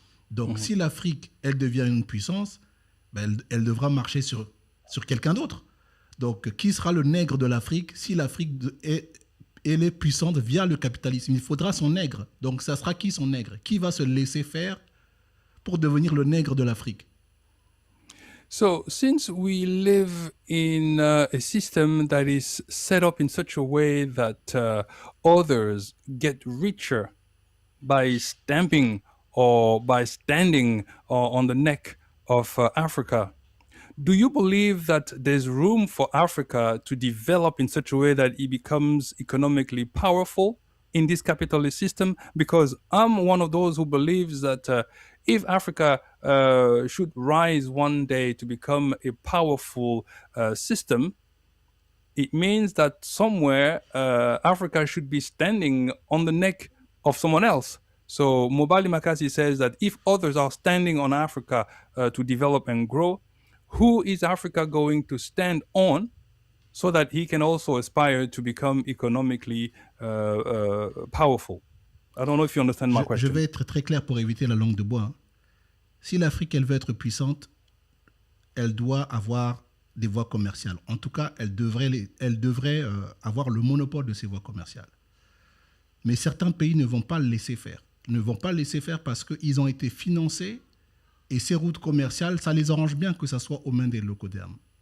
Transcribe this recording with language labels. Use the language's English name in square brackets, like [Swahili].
[French] Donc, si l'Afrique, elle devient une puissance, ben, elle devra marcher sur quelqu'un d'autre. Donc, qui sera le nègre de l'Afrique si l'Afrique elle est puissante via le capitalisme? Il faudra son nègre. Donc, ça sera qui son nègre? Qui va se laisser faire pour devenir le nègre de l'Afrique? [English] So, since we live in a system that is set up in such a way that others get richer by stamping or by standing on the neck of Africa, do you believe that there's room for Africa to develop in such a way that it becomes economically powerful in this capitalist system? Because I'm one of those who believes that if Africa should rise one day to become a powerful system, it means that somewhere Africa should be standing on the neck of someone else. So Mobali Makasi says that if others are standing on Africa to develop and grow, who is Africa going to stand on so that he can also aspire to become economically powerful? I don't know if you understand my question. [French] Je vais être très clair pour éviter la langue de bois. Si l'Afrique, elle veut être puissante, elle doit avoir des voies commerciales. En tout cas, elle devrait avoir le monopole de ces voies commerciales. Mais certains pays ne vont pas le laisser faire. Ne vont pas le laisser faire parce qu'ils ont été financés et ces routes commerciales, ça les arrange bien que ça soit aux mains des locaux-d'hermes.